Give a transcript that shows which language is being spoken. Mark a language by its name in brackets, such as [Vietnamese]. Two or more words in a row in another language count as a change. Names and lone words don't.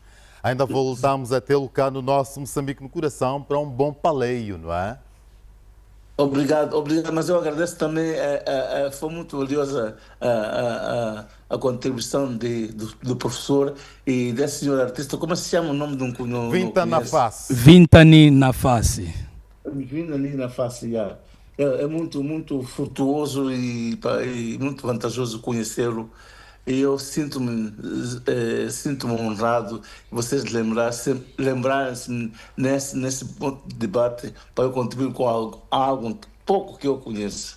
[Portuguese] Ainda voltamos a tê-lo cá no nosso Moçambique no Coração para um bom paleio, não é? Obrigado, mas eu agradeço também, foi muito valiosa a contribuição do professor e desse senhor artista. Como se chama o nome de um... Vintani Nafasi. Vintani Nafasi. Vintani Nafasi, já. É muito, muito frutuoso e muito vantajoso conhecê-lo. E eu sinto-me honrado vocês lembrarem-se nesse ponto de debate para eu contribuir com algo pouco que eu conheço.